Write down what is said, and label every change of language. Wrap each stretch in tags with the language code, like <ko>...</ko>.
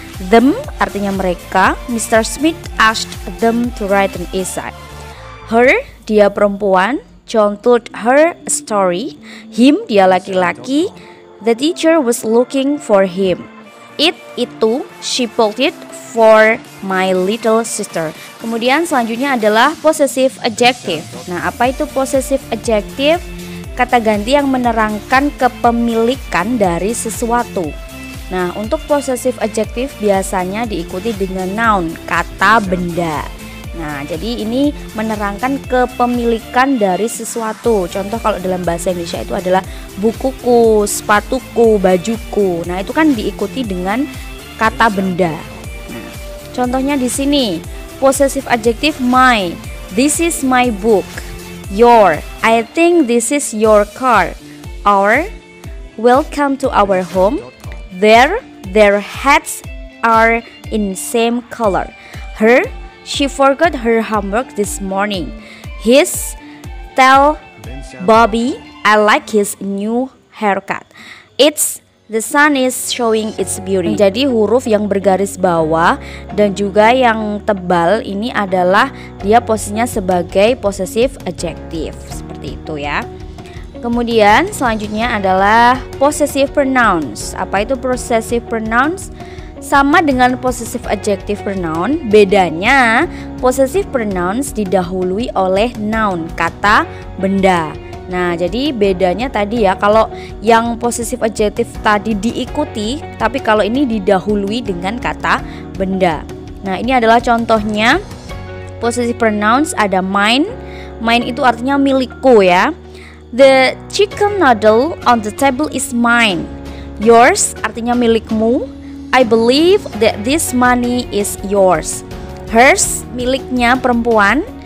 <en>Them</en> <id>artinya mereka.</id> <en>Mr. Smith asked them to write an essay. Her,</en> <id>dia perempuan.</id> <en>John told her a story. Him,</en> <id>dia laki-laki.</id> <en>The teacher was looking for him. It,</en> <id>itu.</id> <en>She pulled it for my little sister.</en> <id>Kemudian selanjutnya adalah possessive adjective. Nah, apa itu possessive adjective? Kata ganti yang menerangkan kepemilikan dari sesuatu. Nah, untuk possessive adjective biasanya diikuti dengan noun, kata benda. Nah, jadi ini menerangkan kepemilikan dari sesuatu. Contoh kalau dalam bahasa Indonesia itu adalah bukuku, sepatuku, bajuku. Nah, itu kan diikuti dengan kata benda. Nah, contohnya di sini, possessive adjective my.</id> <en>This is my book. Your, I think this is your car. Our, welcome to our home. Their hats are in same color. Her, she forgot her homework this morning. His, tell Bobby I like his new haircut. It's, the sun is showing its beauty.</en> <id>Jadi huruf yang bergaris bawah dan juga yang tebal ini adalah dia posisinya sebagai possessive adjective. Seperti itu ya. Kemudian selanjutnya adalah possessive pronouns. Apa itu possessive pronouns? Sama dengan possessive adjective pronoun, bedanya possessive pronouns didahului oleh noun, kata benda. Nah, jadi bedanya tadi ya, kalau yang possessive adjective tadi diikuti, tapi kalau ini didahului dengan kata benda. Nah, ini adalah contohnya possessive pronouns. Ada mine. Mine itu artinya milikku ya.</id> <en>The chicken noodle on the table is mine. Yours</en> <id>artinya milikmu.</id> <en>I believe that this money is yours.</en> <id>Hers miliknya perempuan.</id>